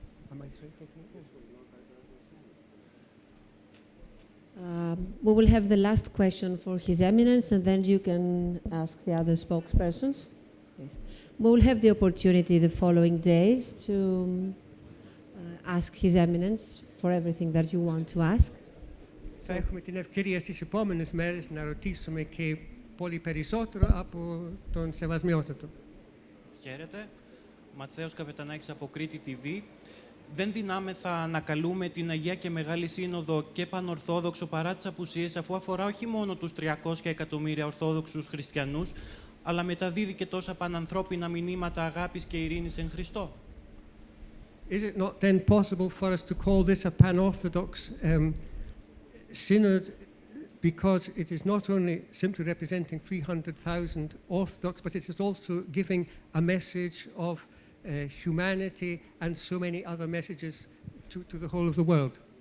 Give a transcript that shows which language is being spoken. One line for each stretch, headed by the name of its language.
English: Am I taking it? We will have the last question for His Eminence, and then you can ask the other spokespersons. Yes. We will have the opportunity the following days to ask His Eminence for everything that you want to ask.
Greek: Θα έχουμε την ευκαιρία στις επόμενες μέρες να ρωτήσουμε και πολύ περισσότερο από τον Σεβασμιότατο. Χαίρετε. Ματθαίος Καπετανάκης από Κρήτη TV. Δεν δυνάμεθα να ανακαλούμε την Αγία και Μεγάλη Σύνοδο και πανορθόδοξο παρά τις απουσίες, αφού αφορά όχι μόνο τους 300 εκατομμύρια Ορθόδοξους χριστιανούς, αλλά μεταδίδει και τόσα πανανθρώπινα μηνύματα αγάπης και ειρήνης εν Χριστώ.
English: Is it not then possible for us to call this a pan-Orthodox synod, because it is not only simply representing 300,000 Orthodox, but it is also giving a message of humanity and so many other messages to the whole of the world?